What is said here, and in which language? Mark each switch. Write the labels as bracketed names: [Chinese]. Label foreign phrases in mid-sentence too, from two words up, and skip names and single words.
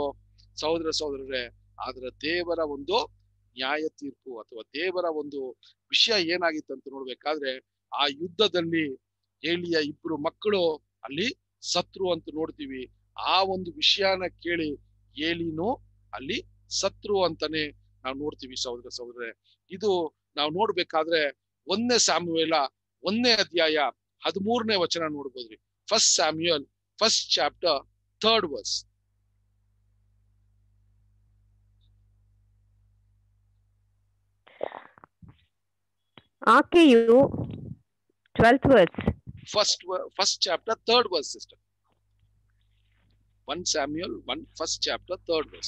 [Kannada] ಸಹೋದರರೇ, ಆದ್ರೆ ದೇವರ ಒಂದು ನ್ಯಾಯ ತೀರ್ಪು ಅಥವಾ ದೇವರ ಒಂದು ವಿಷಯ ಏನಾಗಿತ್ತು ಅಂತ ನೋಡ್ಬೇಕಾದ್ರೆ, ಆ ಯುದ್ಧದಲ್ಲಿ ಏಲಿಯ ಇಬ್ರು ಮಕ್ಕಳು ಅಲ್ಲಿ ಸತ್ರು ಅಂತ ನೋಡ್ತೀವಿ. ಆ ಒಂದು ವಿಷಯನ ಕೇಳಿ ಏಲಿನು ಅಲ್ಲಿ ಸತ್ರು ಅಂತಾನೆ ನಾವು ನೋಡ್ತೀವಿ. ಸಹೋದರರೇ, ಇದು ನಾವು ನೋಡ್ಬೇಕಾದ್ರೆ 1 ಸ್ಯಾಮುವೇಲ 1ನೇ ಅಧ್ಯಾಯ 13ನೇ ವಚನ ನೋಡ್ಬೋದ್ರಿ. [English] 1 ಸ್ಯಾಮ್ಯುಯಲ್ 1st chapter 3rd verse. ಆಕೆಯು 12th verse. First chapter 3rd verse, sister. 1 Samuel 1st chapter 3rd verse.